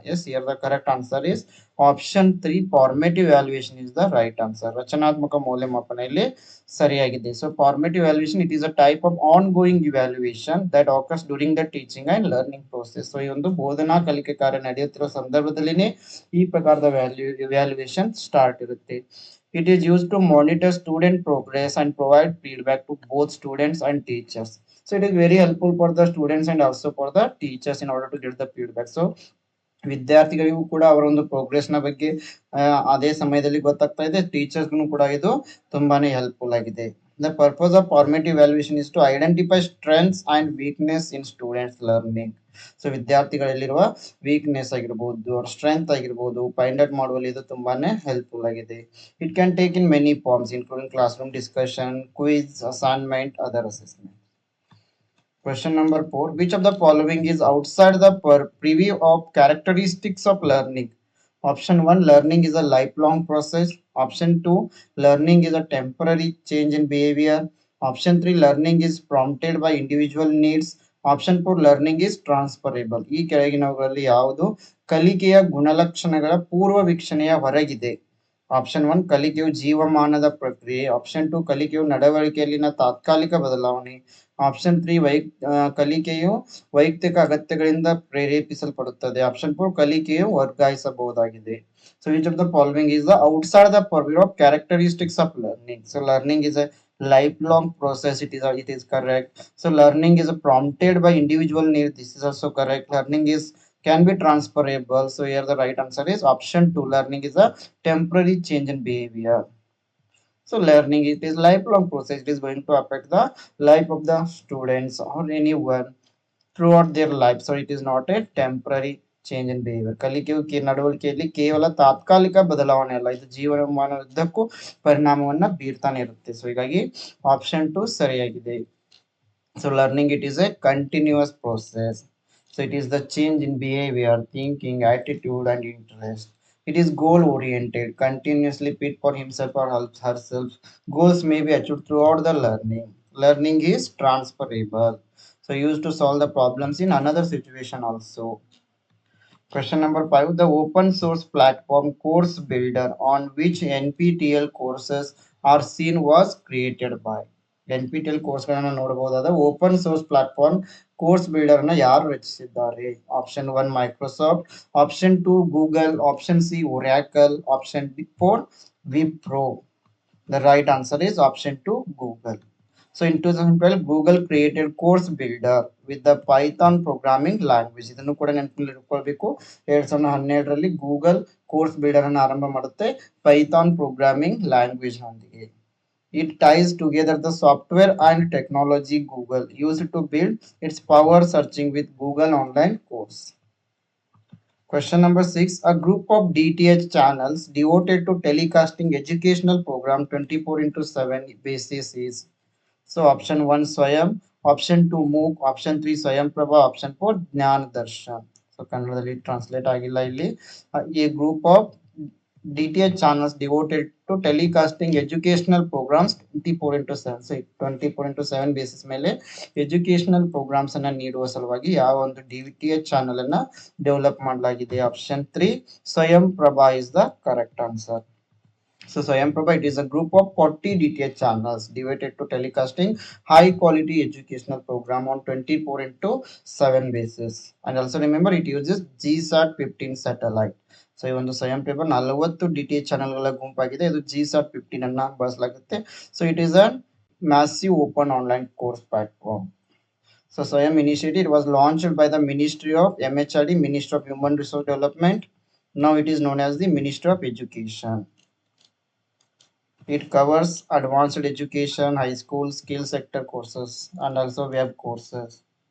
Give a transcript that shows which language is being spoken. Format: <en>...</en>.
<en>Yes, here the correct answer is option 3, formative valuation is the right answer.</en> <kn>ರಚನಾತ್ಮಕ ಮೌಲ್ಯಮಾಪನ ಇಲ್ಲಿ ಸರಿಯಾಗಿದೆ.</kn> <en>So formative valuation it is a type of ongoing evaluation that occurs during the teaching and learning process.</en> <kn>So ಈ ಒಂದು ಬೋಧನಾ ಕಲಿಕೆ ಕಾರ್ಯ ನಡೆಯುತ್ತಿರುವ ಸಂದರ್ಭದಲ್ಲಿನೇ ಈ ಪ್ರಕಾರದ ಇವ್ಯಾಲ್ಯೂಯೇಷನ್ ಸ್ಟಾರ್ಟ್ ಇರುತ್ತೆ.</kn> <en>It is used to monitor student progress and provide feedback to both students and teachers. So it is very helpful for the students and also for the teachers in order to get the feedback.</en> <kn>So ವಿದ್ಯಾರ್ಥಿಗಳಿಗೂ ಕೂಡ ಅವರ ಒಂದು progress ನ ಬಗ್ಗೆ ಅದೇ ಸಮಯದಲ್ಲಿ ಗೊತ್ತಾಗ್ತಾ ಇದೆ, ಟೀಚರ್ಸ್ಗೂ ಕೂಡ ಇದು ತುಂಬಾನೇ ಹೆಲ್ಪ್ಫುಲ್ ಆಗಿದೆ.</kn> <en>The purpose of formative valuation is to identify strengths and weakness in students learning.</en> <kn>So ವಿದ್ಯಾರ್ಥಿಗಳಲ್ಲಿರುವ weakness ಆಗಿರ್ಬೋದು, ಅವ್ರ ಸ್ಟ್ರೆಂತ್ ಆಗಿರ್ಬೋದು, ಫೈಂಡ್ ಔಟ್ ಮಾಡುವಲ್ಲಿ ಇದು ತುಂಬಾನೇ ಹೆಲ್ಪ್ಫುಲ್ ಆಗಿದೆ.</kn> <en>It can take in many forms including class room discussion, quiz, assignment, other assessment. Question number 4. Which of the following is outside the purview of characteristics of learning? Option 1, learning is a lifelong process. Option 2, learning is a temporary change in behavior. Option 3, learning is prompted by individual needs. Option 4, learning is transferable.</en> <kn>ಈ ಕೆಳಗಿನವುಗಳಲ್ಲಿ ಯಾವುದು ಕಲಿಕೆಯ ಗುಣಲಕ್ಷಣಗಳ ಪೂರ್ವ ವೀಕ್ಷಣೆಯ ಹೊರಗಿದೆ? Option 1, ಕಲಿಕೆಯು ಜೀವಮಾನದ ಪ್ರಕ್ರಿಯೆ. ಆಪ್ಷನ್ 2, ಕಲಿಕೆಯು ನಡವಳಿಕೆಯಲ್ಲಿನ ತಾತ್ಕಾಲಿಕ ಬದಲಾವಣೆ. ಆಪ್ಷನ್ 3, ಕಲಿಕೆಯು ವೈಯಕ್ತಿಕ ಅಗತ್ಯಗಳಿಂದ ಪ್ರೇರೇಪಿಸಲ್ಪಡುತ್ತದೆ. ಆಪ್ಷನ್ 4, ಕಲಿಕೆಯು ವರ್ಗಾಯಿಸಬಹುದಾಗಿದೆ.</kn> <en>So which of the following is the outside the purview of characteristics of learning? So learning is a lifelong process. It is correct. So learning is prompted by individual needs. This is also correct. Learning is can be transferable. So here the right answer is option 2. Learning is a temporary change in behavior. So learning it is lifelong process. It is going to affect the life of the students or anyone throughout their life. So it is not a temporary change in behaviour.</en> <kn>ಕಲಿಕೆಯು ನಡವಳಿಕೆಯಲ್ಲಿ ಕೇವಲ ತಾತ್ಕಾಲಿಕ ಬದಲಾವಣೆ ಅಲ್ಲ, ಇದು ಜೀವನಮಾನದುದ್ದಕ್ಕೂ ಪರಿಣಾಮವನ್ನ ಬೀರ್ತಾನೆ ಇರುತ್ತೆ. So ಹೀಗಾಗಿ option 2 ಸರಿಯಾಗಿದೆ.</kn> <en>So learning it is a continuous process. So it is the change in behaviour, thinking, attitude and interest. It is goal oriented, continuously fit for himself or herself. Goals may be achieved throughout the learning. Learning is transferable. So used to solve the problems in another situation also. Question number 5. The open source platform Course Builder on which NPTEL courses are seen was created by.</en> <kn>NPTEL ಕೋರ್ಸ್ಗಳನ್ನು ನೋಡಬಹುದಾದ open source platform course builder ನ ಯಾರು ರಚಿಸಿದ್ದಾರೆ? Option 1 Microsoft, option 2 Google, option C Oracle, option 4 Wipro.</kn> <en>The right answer is option 2 Google. So in 2012 Google created Course Builder with the Python programming language.</en> <kn>ಇದನ್ನು ಕೂಡ ನೆನಪಿನಲ್ಲಿ ಇಟ್ಕೊಳ್ಬೇಕು. 2012ರಲ್ಲಿ Google course builder ಅನ್ನು ಆರಂಭ ಮಾಡುತ್ತೆ ಪೈಥಾನ್ ಪ್ರೋಗ್ರಾಮಿಂಗ್ ಲ್ಯಾಂಗ್ವೇಜ್ ನೊಂದಿಗೆ.</kn> <en>It ties together the software and technology Google used to build its power searching with Google online course. Question number 6. A group of DTH channels devoted to telecasting educational program 24/7 basis is. So option 1 Swayam, option 2 MOOC, option 3 Swayam Prabha, option 4 Jnana Darshan.</en> <kn>So ಕನ್ನಡದಲ್ಲಿ translate ಆಗಿಲ್ಲ ಇಲ್ಲಿ.</kn> <en>A group of DTH channels devoted to telecasting educational programs 24/7.</en> <kn>So 24/7 basis ಮೇಲೆ educational programmes ಅನ್ನ ನೀಡುವ ಸಲುವಾಗಿ ಯಾವ ಒಂದು DTH channel ಅನ್ನ ಡೆವಲಪ್ ಮಾಡಲಾಗಿದೆ?</kn> <en>Option 3 Swayam Prabha is the correct answer. So Swayam Prabha, it is a group of 40 DTH channels devoted to telecasting high quality educational program on 24/7 basis. And also remember it uses GSAT 15 satellite.</en> <kn>So ಈ ಒಂದು ಸ್ವಯಂ Prabha 40 DTH ಚಾನೆಲ್ಗಳ ಗುಂಪಾಗಿದೆ. ಇದು GSAT 15 ಅನ್ನ ಬಳಸಲಾಗುತ್ತೆ.</kn> <en>So it is a massive open online course platform. So Swayam initiative was launched by the Ministry of MHRD, Ministry of Human Resource Development. Now it is known as the Ministry of Education. It covers advanced education, high school, skill sector courses, and also web courses.</en>